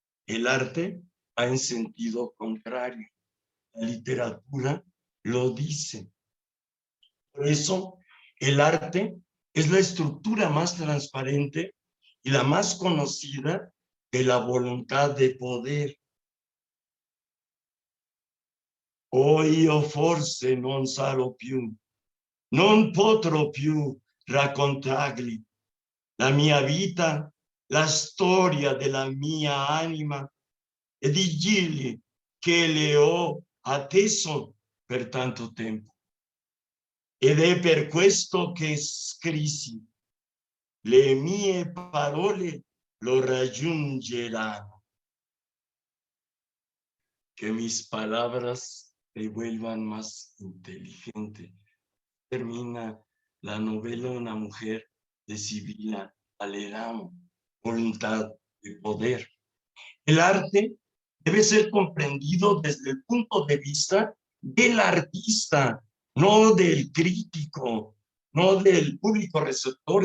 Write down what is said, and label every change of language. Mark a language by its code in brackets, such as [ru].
[es] El arte va en sentido contrario. La literatura lo dice. Por eso, el arte es la estructura más transparente y la más conocida de la voluntad de poder. [it] O io forse non sarò più, non potrò più raccontargli la mia vita, la storia della mia anima e dirgli che le ho atteso per tanto tempo. Ed è per questo che scrissi, le mie parole lo raggiungeranno. [es] Que mis palabras te vuelvan más inteligente. Termina la novela Una mujer de Sibila Aleramo, Voluntad de poder. El arte debe ser comprendido desde el punto de vista del artista, no del crítico, no del público receptor.